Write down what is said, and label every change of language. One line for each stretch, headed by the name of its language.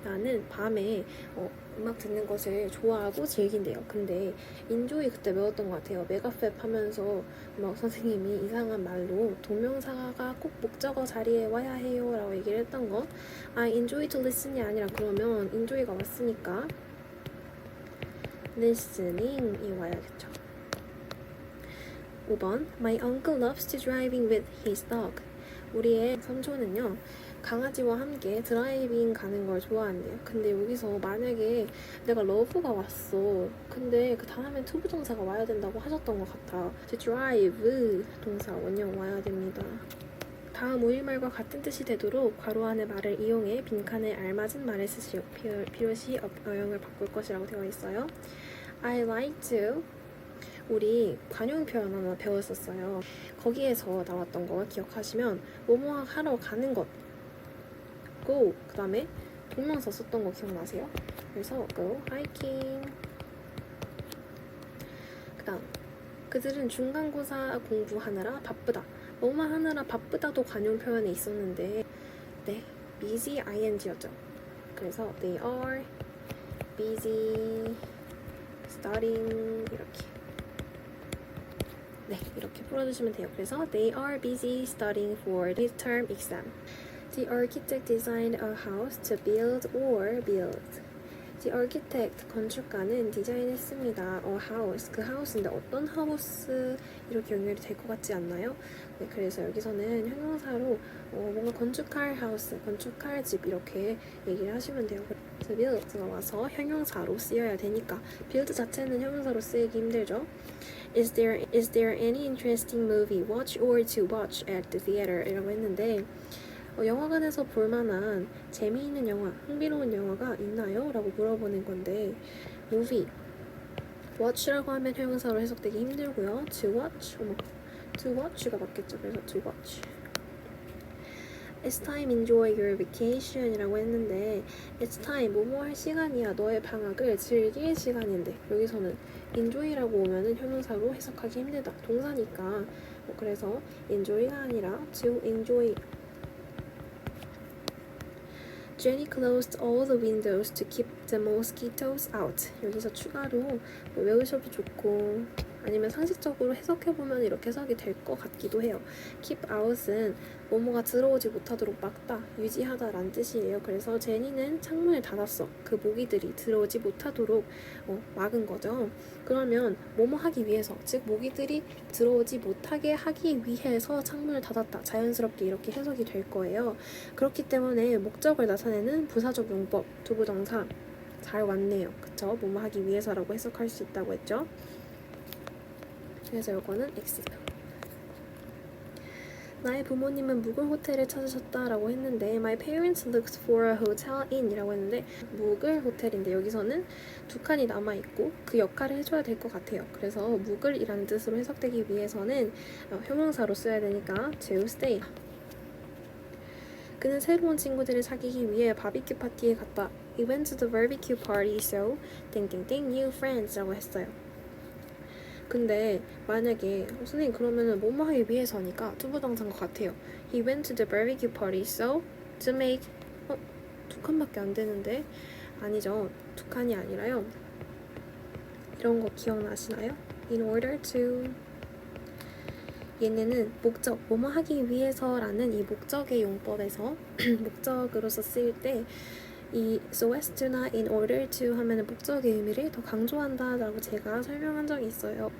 Korean: 나는 밤에 음악 듣는 것을 좋아하고 즐긴대요. 근데 enjoy 그때 배웠던 것 같아요. 메가팹 하면서 막 선생님이 이상한 말로 동명사가 꼭 목적어 자리에 와야 해요 라고 얘기를 했던 거.
English: I enjoy to listen
Korean: 이 아니라 그러면 enjoy가 왔으니까 listening이 와야겠죠.
English: 5번 My uncle loves to driving with his dog.
Korean: 우리의 삼촌은요 강아지와 함께 드라이빙 가는 걸 좋아한대요. 근데 여기서 만약에 내가 love가 왔어. 근데 그 다음에 투부정사가 와야 된다고 하셨던 것 같아. to drive 동사 원형 와야 됩니다. 다음 우리말과 같은 뜻이 되도록 괄호 안의 말을 이용해 빈칸에 알맞은 말을 쓰시오. 필요시 어형을 바꿀 것이라고 되어 있어요.
English: I like to
Korean: 우리 관용 표현 하나 배웠었어요. 거기에서 나왔던 거 기억하시면 뭐뭐 하러 가는 것 go 그 다음에 동명사 썼던 거 기억나세요? 그래서 go hiking 그 다음 그들은 중간고사 공부하느라 바쁘다. 뭐뭐 하느라 바쁘다도 관용 표현에 있었는데 네 busy ing였죠. 그래서
English: they are busy studying
Korean: 이렇게 네, 이렇게 풀어주시면 돼요.
English: 그래서 they are busy studying for this term exam. The architect designed a house to build or build.
Korean: The architect, 건축가는 디자인했습니다. A house, 그 하우스인데 어떤 하우스 이렇게 연결이 될 것 같지 않나요? 네, 그래서 여기서는 형용사로 뭔가 건축할 하우스, 건축할 집 이렇게 얘기를 하시면 돼요. 그래서 build가 와서 형용사로 쓰여야 되니까 build 자체는 형용사로 쓰기 힘들죠.
English: Is there any interesting movie watch or to watch at the theater?
Korean: 이라고 했는데 영화관에서 볼 만한 재미있는 영화, 흥미로운 영화가 있나요? 라고 물어보는 건데 movie watch라고 하면 형용사로 해석되기 힘들고요. to watch, to watch가 맞겠죠. 그래서 to watch.
English: It's time enjoy your vacation
Korean: 이라고 했는데 It's time, 뭐뭐 할 시간이야. 너의 방학을 즐길 시간인데 여기서는 enjoy라고 오면은 형용사로 해석하기 힘들다. 동사니까 그래서 enjoy가 아니라 to enjoy.
English: Jenny closed all the windows to keep the mosquitoes out.
Korean: 여기서 추가로 외우셔도 좋고 아니면 상식적으로 해석해보면 이렇게 해석이 될 것 같기도 해요. Keep out은 뭐뭐가 들어오지 못하도록 막다, 유지하다 라는 뜻이에요. 그래서 제니는 창문을 닫았어. 그 모기들이 들어오지 못하도록 막은 거죠. 그러면 뭐뭐 하기 위해서, 즉 모기들이 들어오지 못하게 하기 위해서 창문을 닫았다. 자연스럽게 이렇게 해석이 될 거예요. 그렇기 때문에 목적을 나타내는 부사적 용법, 두부정사 잘 왔네요. 그쵸? 뭐뭐 하기 위해서라고 해석할 수 있다고 했죠. 그래서 이거는 X죠. 나의 부모님은 묵을 호텔을 찾으셨다라고 했는데
English: My parents looked for a hotel in
Korean: 이라고 했는데 묵을 호텔인데 여기서는 두 칸이 남아있고 그 역할을 해줘야 될 것 같아요. 그래서 묵을이라는 뜻으로 해석되기 위해서는 형용사로 써야 되니까 to stay. 그는 새로운 친구들을 사귀기 위해 바비큐 파티에 갔다.
English: He went to the barbecue party so 땡땡땡 new friends
Korean: 라고 했어요. 근데 만약에 선생님 그러면은 뭐뭐 하기 위해서니까 투부정사인 것 같아요.
English: He went to the barbecue party so to make
Korean: 두 칸밖에 안 되는데 아니죠. 두 칸이 아니라요. 이런 거 기억나시나요? In order to 얘네는 목적, 뭐뭐 하기 위해서라는 이 목적의 용법에서 목적으로서 쓰일 때 이 so as to나 in order to 하면은 목적의 의미를 더 강조한다라고 제가 설명한 적이 있어요.